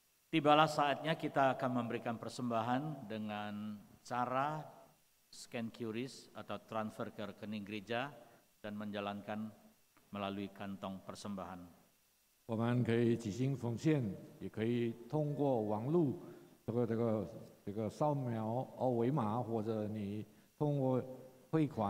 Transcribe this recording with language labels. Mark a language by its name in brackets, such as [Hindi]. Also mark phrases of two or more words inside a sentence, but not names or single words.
[Indonesian] Tibalah saatnya kita akan memberikan persembahan dengan cara scan QRIS atau transfer ke rekening gereja dan menjalankan melalui kantong persembahan. [Chinese] 我们可以即兴奉献，也可以通过网络这个扫描二维码，或者你通过汇款。